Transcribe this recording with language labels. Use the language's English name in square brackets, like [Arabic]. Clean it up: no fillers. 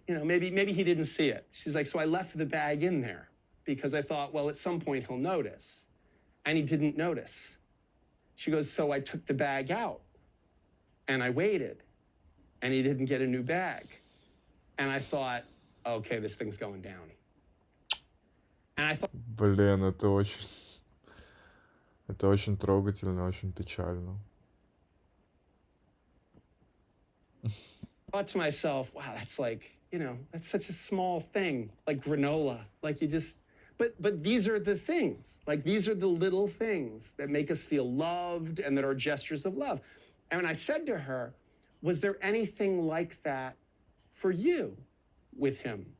[English] You know, maybe he didn't see it. She's like, so I left the bag in there because I thought, well, at some point he'll notice. And he didn't notice. She goes, so I took the bag out and I waited and he didn't get a new bag. And I thought, okay, this thing's going down. And I thought, [Russian] Блин, это очень трогательно, очень печально. [English] to myself, wow, that's like, you know, that's such a small thing, like granola. Like you just, but these are the things, like these are the little things that make us feel loved and that are gestures of love. And when I said to her, was there anything like that for you with him?